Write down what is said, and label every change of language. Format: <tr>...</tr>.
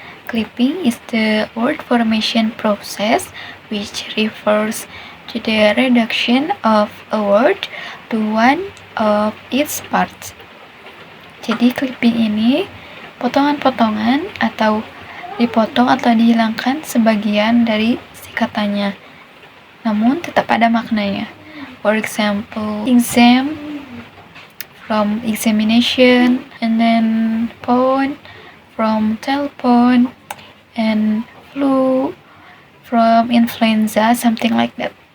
<en>Clipping is the word formation process which refers to the reduction of a word to one of its parts.</en> <id>Jadi clipping ini potongan-potongan atau dipotong atau dihilangkan sebagian dari si katanya, namun tetap ada maknanya.</id> <en>For example, exam from examination, and then phone from telephone, and flu from influenza, something like that.</en>